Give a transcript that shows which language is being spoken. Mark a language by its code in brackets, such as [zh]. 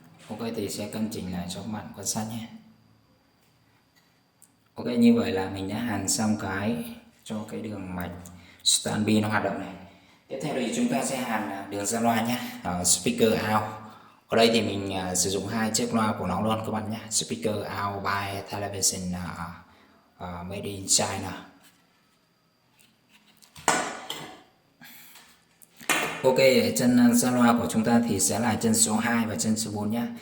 [vi] Ok, thì sẽ cân chỉnh lại cho các bạn quan sát nhé. Ok, như vậy là mình đã hàn xong cho cái đường mạch stan pin nó hoạt động này. Tiếp theo thì chúng ta sẽ hàn đường ra loa nhé, [en] speaker out. [vi] Ở đây thì mình sử dụng 2 chiếc loa của nó luôn các bạn nhé. [en] Speaker out by television made in China. [vi] Ok, chân ra loa của chúng ta thì sẽ là chân số 2 và chân số 4 nhé.